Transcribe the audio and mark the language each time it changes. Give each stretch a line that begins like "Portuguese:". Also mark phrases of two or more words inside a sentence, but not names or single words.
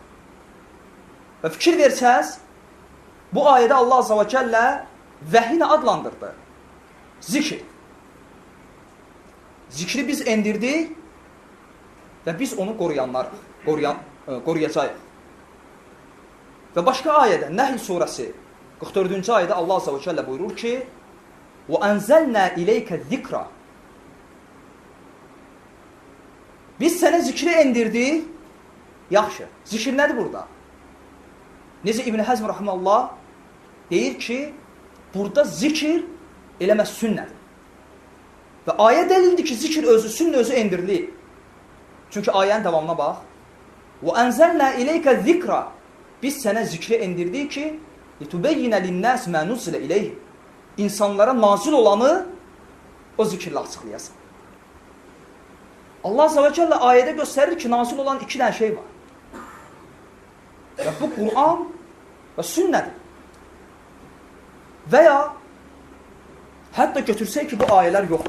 Azerbaijani: Və fikir versəz, bu ayədə Allah
Arabic: عز وجل
Azerbaijani: vəhi nə adlandırdı? Zikr. Zikri biz endirdik və biz onu qoruyacağıq. Və başqa ayədə, Nəhl surəsi 44-cü ayədə Allah
Arabic: عز وجل
Azerbaijani: buyurur ki,
Arabic: وَأَنْزَلْنَا إِلَيْكَ الذِّكْرَ.
Azerbaijani: Biz sənə zikri endirdik. Yaxşı, zikr nədir burada? Necə İbn Həzm rahimehullah deyir ki, burada zikr eləməz sünnədir. Və ayə dəlildir ki, zikr özü, sünnə özü endirilib. Çünki ayənin davamına bax.
Arabic: وَأَنْزَلْنَا إِلَيْكَ الذِّكْرَ.
Azerbaijani: Biz sənə zikri endirdik ki,
Arabic: لِتُبَيِّنَ لِلنَّاسِ مَا نُزِّلَ إِلَيْهِ.
Azerbaijani: İnsanlara nazil olanı o zikirlə açıqlayasan. Allah
Arabic: عز وجل
Azerbaijani: ayədə göstərir ki, nazil olan iki dənə şey var. Və bu Qur'an və sünnədir. Və ya hətta götürsək ki, bu ayələr yoxdur.